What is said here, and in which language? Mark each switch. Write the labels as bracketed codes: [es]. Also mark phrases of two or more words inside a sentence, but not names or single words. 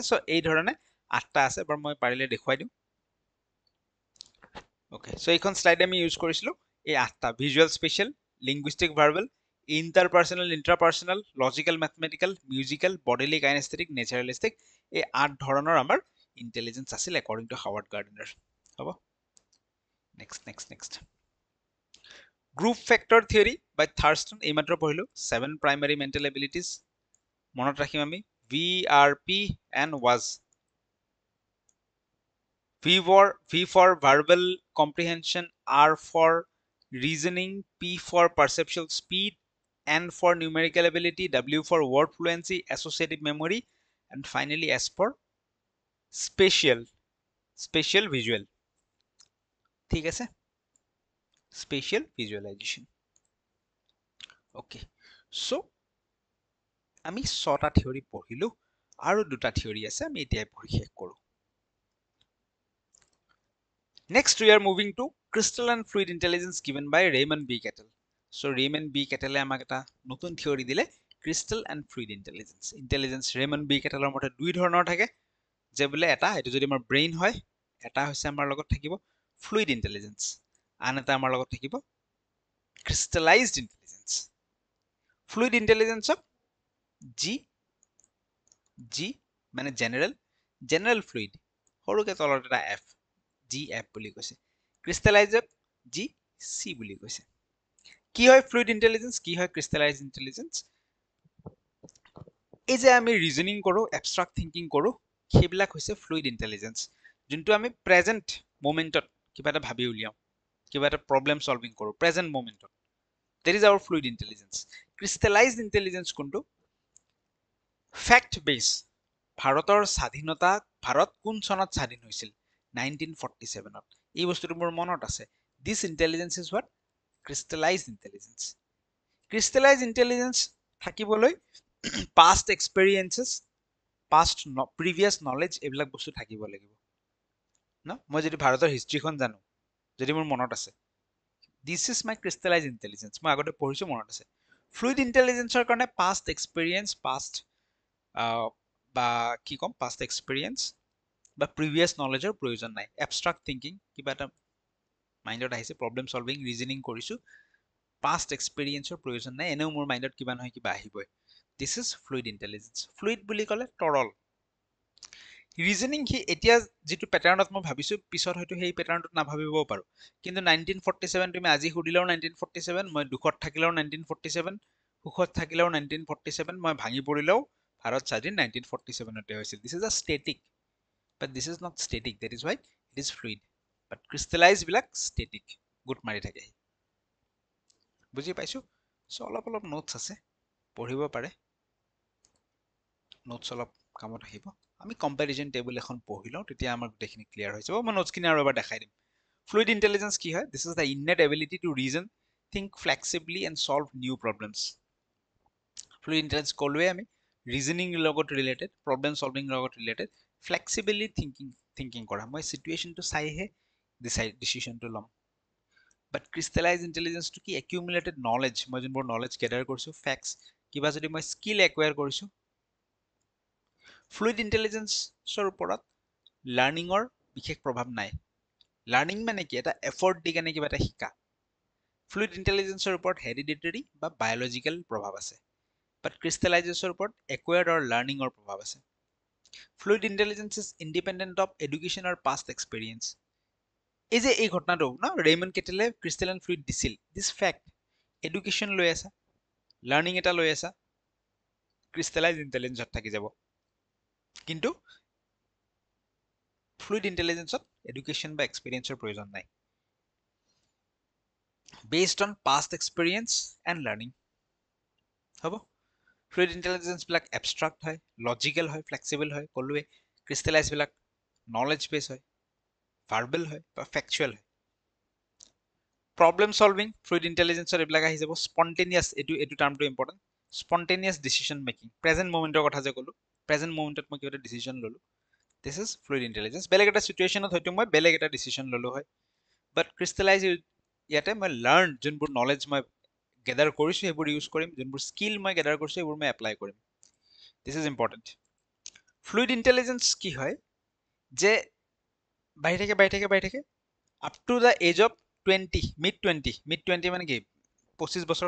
[as] চ' এই ধৰণে 8টা আছে, বাৰু মই পাৰিলে দেখুৱাই দিওঁ। [en] okay, so' [as] এইখন শ্লাইড আমি ইউজ কৰিছিলোঁ এই 8টা, [en] visual spatial, linguistic verbal, interpersonal intrapersonal, logical mathematical, musical, bodily kinesthetic, naturalistic, [as] এই 8 ধৰণৰ আমাৰ ইণ্টেলিজেন্স আছিল [en] according to Howard Gardner. [as] হ'ব, [en] next group factor theory by Thurstone, [as] এইমাত্ৰ পঢ়িলোঁ। 7 [en] primary mental abilities, [as] মনত ৰাখিম আমি, [en] VRP and WAS. V for verbal comprehension, R for reasoning, P for perceptual speed, N for numerical ability, W for word fluency, associative memory, and finally S for spatial visual, [as] ঠিক আছে, [en] spatial visualization. Okay, so [as] আমি 6টা থিয়ৰী পঢ়িলোঁ, আৰু 2টা থিয়ৰী আছে, আমি এতিয়াই পঢ়ি শেষ কৰোঁ। [en] Next, we are moving to crystal and fluid intelligence given by Raymond B. [as] Cattell. So, Raymond B. Cattell আমাক এটা নতুন থিয়ৰী দিলে, [en] crystal and fluid intelligence. Intelligence Raymond B. [as] Cattellৰ মতে 2 ধৰণৰ থাকে, যে বোলে এটা, এইটো যদি আমাৰ ব্ৰেইন হয়, এটা হৈছে আমাৰ লগত থাকিব [en] fluid intelligence, [as] আন এটা আমাৰ লগত থাকিব [en] crystallized intelligence. Fluid intelligence G মানে general fluid, [as] সৰুকে তলত এটা এফ জি এফ বুলি কৈছে ক্ৰিষ্টেলাইজক জি চি বুলি কৈছে কি হয় [en] fluid intelligence [as] কি হয় [en] crystallize intelligence [as] এই যে আমি ৰিজনিং কৰো [en] abstract thinking [as] কৰো সেইবিলাক হৈছে [en] fluid intelligence [as] যোনটো আমি [en] present momentত [as] কিবা এটা ভাবি উলিয়াও কিবা এটা [en] problem solving [as] কৰো [en] present momentত that is our fluid intelligence crystallized intelligence [as] কোনটো [en] fact base [as] ভাৰতৰ স্বাধীনতা ভাৰত কোন চনত স্বাধীন হৈছিল 1947 ত এই বস্তুটো মোৰ মনত আছে [en] this intelligence is what crystallized intelligence crystallized intelligence [as] থাকিবলৈ [en] past experiences past previous knowledge [as] এইবিলাক বস্তু থাকিব লাগিব ন মই যদি ভাৰতৰ হিষ্ট্ৰীখন জানো যদি মোৰ মনত আছে [en] this is my crystallized intelligence [as] মই আগতে পঢ়িছো মনত আছে [en] fluid intelligence [as] ৰ কাৰণে [en] past experience past [as] বা কি কম [en] past experience [as] বা previous knowledgeৰ প্ৰয়োজন নাই [en] abstract thinking [as] কিবা এটা মাইন্ডত আহিছে [en] problem solving reasoning [as] কৰিছো [en] past experienceৰ [as] প্ৰয়োজন নাই এনেও মোৰ মাইন্ডত কিবা নহয় কিবা আহিবই [en] this is fluid intelligence fluid [as] বুলি ক'লে তৰল ৰিজনিং কি এতিয়া যেটো প্যাটাৰ্ণত মই ভাবিছো পিছত হয়তো সেই প্যাটাৰ্ণটোত নাভাবিবও পাৰো কিন্তু 1947 তুমি আজি হুদিলাও 1947 মই দুখত থাকিলাও 1947 সুখত থাকিলাও 1947 মই ভাঙি পৰিলাও ভাৰত স্বাধীন 1947 তে হৈছিল [en] this is a static but this is not static that is why it is fluid but crystallized [as] বিলাক static গুট মাৰি থাকে বুজি পাইছো সো অলপ অলপ নোটস আছে পঢ়িব পাৰে নোটস অলপ কামত আহিব আমি [en] comparison table [as] এখন পঢ়িলাও তেতিয়া আমাৰ গোটেইখিনি ক্লিয়াৰ হৈ যাব মই নোটসখিনি আৰু এবাৰ দেখাই দিম [en] fluid intelligence [as] কি হয় [en] this is the innate ability to reason think flexibly and solve new problems fluid intelligence [as] কলোৱে আমি reasoning লগত [en] related problem solving [as] লগত [en] related flexibly thinking [as] কৰা মই সিচুৱেশনটো চাইহে ডিসিশনটো লম [en] but crystallized intelligence to [as] কি [en] accumulated knowledge [as] মই যোনবোৰ [en] knowledge gather [as] কৰিছো facts কিবা যদি মই [en] skill acquire [as] কৰিছো [en] fluid intelligence [as] ৰ ওপৰত লাৰ্নিংৰ বিশেষ প্ৰভাৱ নাই লাৰ্নিং মানে কি এটা এফৰ্ট দি কেনে কিবা এটা শিকা [en] fluid intelligence [as] ৰ ওপৰত hereditary বা biological প্ৰভাৱ আছে [en] but crystallization [as] ৰ ওপৰত [en] acquired or learning [as] ৰ প্ৰভাৱ আছে [en] fluid intelligence is independent of education or past experience [as] এই যে এই ঘটনাটো ন ৰেইমন কেটেলে [en] crystalline fluid [as] দিছিল [en] this fact education [as] লৈ আছে লাৰ্নিং এটা লৈ আছে [en] crystallize intelligenceত [as] থাকি যাব কিন্তু [en] fluid intelligenceত [as] education বা experienceৰ প্ৰয়োজন নাই [en] based on past experience and learning [as] হ'ব [en] fluid intelligence [as] বিলাক abstract হয় logical হয় flexible হয় কলুৱে crystallize বিলাক [en] knowledge base [as] হয় verbal হয় বা factual হয় [en] problem solving fluid intelligence [as] ৰ এইবিলাক আহি যাব spontaneous এটো [en] termটো important spontaneous decision making present momentৰ [as] কথা যে কলো [en] present momentত [as] মই কিবা এটা decision ললো [en] this is fluid intelligence [as] বেলেগ এটা সিচুৱেশনত হয়তো মই বেলেগ এটা decision ললো হয় [en] but crystallize [as] ইয়াতে মই learn যোনবোৰ knowledge মই gather কৰিছো সেইবোৰ ইউজ কৰিম যোনবোৰ স্কিল মই gather কৰিছো সেইবোৰ মই এপ্লাই কৰিম [en] this is important fluid intelligence [as] কি হয় যে বাঢ়ি থাকে [en] up to the age of 20 mid 20 [as] মানে কি 25 বছৰ